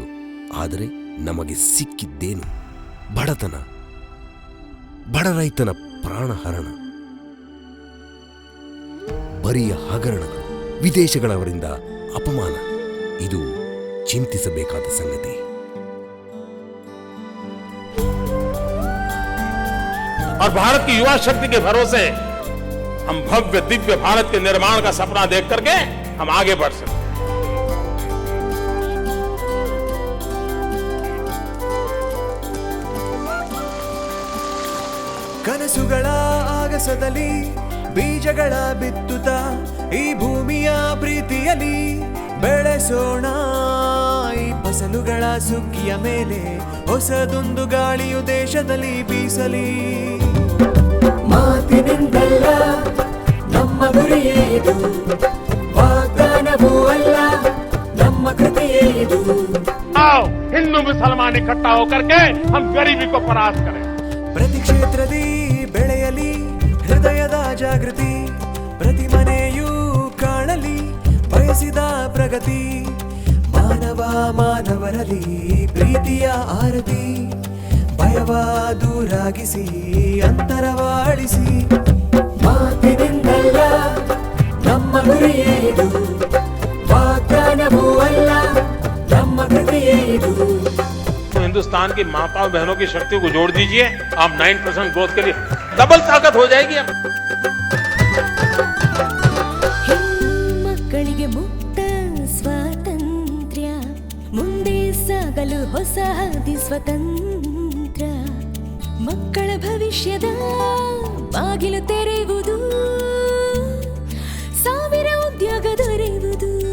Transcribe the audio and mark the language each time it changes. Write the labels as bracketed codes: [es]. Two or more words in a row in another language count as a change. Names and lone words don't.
[kn] ಆದರೆ ನಮಗೆ ಸಿಕ್ಕಿದ್ದೇನು? ಬಡತನ, ಬಡ ರೈತನ ಪ್ರಾಣಹರಣ, ಬರಿಯ ಹಗರಣಗಳು, ವಿದೇಶಗಳವರಿಂದ ಅಪಮಾನ. ಇದು ಚಿಂತಿಸಬೇಕಾದ ಸಂಗತಿ. [hi] और भारत की युवा शक्ति के भरोसे हम भव्य दिव्य भारत के निर्माण का सपना देख करके हम आगे बढ़ सकते हैं. [kn] ಕನಸುಗಳ ಆಗಸದಲ್ಲಿ ಬೀಜಗಳ ಬಿತ್ತುತ್ತ ಈ ಭೂಮಿಯ ಪ್ರೀತಿಯಲ್ಲಿ ಬೆಳೆಸೋಣ ಈ ಫಸಲುಗಳ ಸುಗ್ಗಿಯ ಮೇಲೆ ಹೊಸದೊಂದು ಗಾಳಿಯು ದೇಶದಲ್ಲಿ ಬೀಸಲಿ. ಮಾತಿನಿಂದಲ್ಲ ನಮ್ಮ ಗುರಿಯೇ ಇದು, ವಾಗ್ದಾನವೂ ಅಲ್ಲ ನಮ್ಮ ಕೃತಿಯೇ ಇದು. [hi] आओ हिंदू मुसलमान इकट्ठा होकर के हम गरीबी को परास्त करें. [kn] ಪ್ರತಿ ಕ್ಷೇತ್ರದಿ ಬೆಳೆಯಲಿ ಹೃದಯದ ಜಾಗೃತಿ, ಪ್ರತಿ ಮನೆಯೂ ಕಾಣಲಿ ಬಯಸಿದ ಪ್ರಗತಿ. ಮಾನವ ಮಾನವರಲ್ಲಿ ಪ್ರೀತಿಯ ಆರತಿ, ಭಯವ ದೂರಾಗಿಸಿ ಅಂತರವಾಳಿಸಿ. ಮಾತಿನಿಂದಲ್ಲ ನಮ್ಮ ಗುರಿಯೇ ಇದು, ವಾಗ್ದಾನವೂ ಅಲ್ಲ ನಮ್ಮ ಕೃತಿಯೇ ಇದು. [hi] हिंदुस्तान की माताओं बहनों की शक्ति को जोड़ दीजिए, आप 9% ग्रोथ के लिए डबल ताकत हो जाएगी. [kn] ಮಕ್ಕಳಿಗೆ ಮುಕ್ತ ಸ್ವಾತಂತ್ರ್ಯ, ಮುಂದೆ ಸಾಗಲು ಹೊಸ ಹಾದಿ ಸ್ವತಂತ್ರ. ಮಕ್ಕಳ ಭವಿಷ್ಯದ ಬಾಗಿಲು ತೆರೆಯುವುದು, ಸಾವಿರ ಉದ್ಯೋಗ ದೊರೆಯುವುದು.